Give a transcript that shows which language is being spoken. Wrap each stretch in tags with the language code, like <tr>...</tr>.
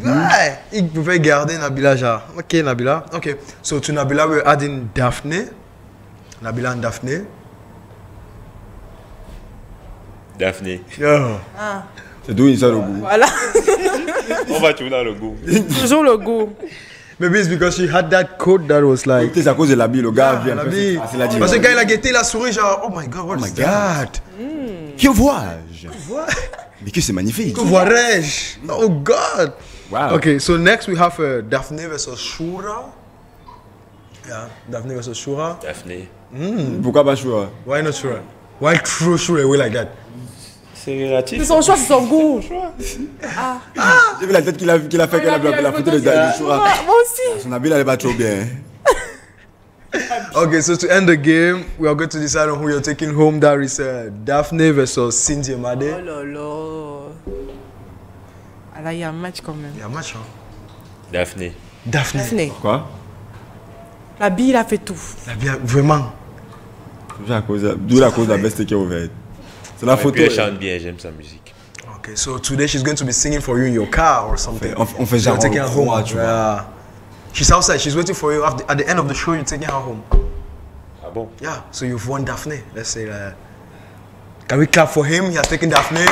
<fr>Ouais, il pouvait garder Nabila genre.</fr> <en>Ok, Nabila. Ok. So to Nabila, we're adding Daphne. Nabila and Daphne.</en> <fr>Daphné.</fr> <en>Yeah.</en> <fr>C'est d'où une histoire de goût. Voilà. On va tourner dans le goût. Toujours le goût.</fr> <en>Maybe it's because she had that coat that was like.</en> <fr>C'est à cause de l'habit, le gars vient. L'habit. C'est la Parce que quand il a guetté, il a souri genre,</fr> <en>oh my god, what is that?</en> <fr>Que vois-je? Mais que c'est magnifique. Que vois-je?</fr> <en>Oh god. Wow. Okay, so next we have Daphne versus Shura. Yeah, Daphne versus Shura.</en> <fr>Daphné. Pourquoi pas choix?</fr> <en>Why not Shura? Why throw Shura away like that?</en> <fr>C'est relatif. C'est son choix, c'est son goût. J'ai vu la tête qu'il a fait quand il a la photo de Choura. Moi aussi. Son habit, elle est pas trop bien.</fr> <en>Okay, so to end the game, we are going to decide on who you're taking home. That is Daphne versus Cynthia Oh Made.</en> <fr>là là. Ah là, il y a un match quand même. Il y a un match, hein? Daphné.</fr> <en>Daphne.</en> <fr>Daphné. Quoi? La bille, il a fait tout. Elle a bien, vraiment. D'où la cause de la veste qui est ouverte. C'est la Et photo. puis elle chante bien, j'aime sa musique.</fr> <en>Okay, so today she's going to be singing for you in your car or something.</en> <fr>On fait</fr> <en>So</en> <fr>genre</fr> <en>you're taking her home.</en> <fr>croix, tu vois.</fr> <en>Yeah. She's outside. She's waiting for you. At the end of the show, you're taking her home.</en> <fr>Ah bon?</fr> <en>Yeah. So you've won Daphne. Let's say that. Can we clap for him? He has taken Daphne.</en>